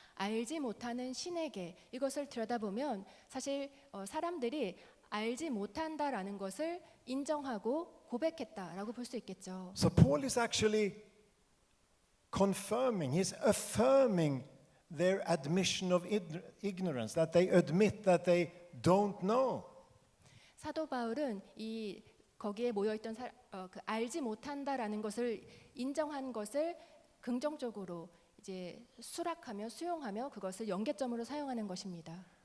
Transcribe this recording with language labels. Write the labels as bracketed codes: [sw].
[ko] 알지 못하는 신에게 이것을 들여다보면 사실 사람들이 알지 못한다라는 것을 인정하고 고백했다라고 볼 수 있겠죠. [en] So Paul is actually confirming, he's affirming their admission of ignorance, that they admit that they don't know. [ko] 사도 바울은 거기에 모여 있던 그 알지 못한다라는 것을 인정한 것을 긍정적으로 이제 수락하며 수용하며 그것을 연계점으로 사용하는 것입니다.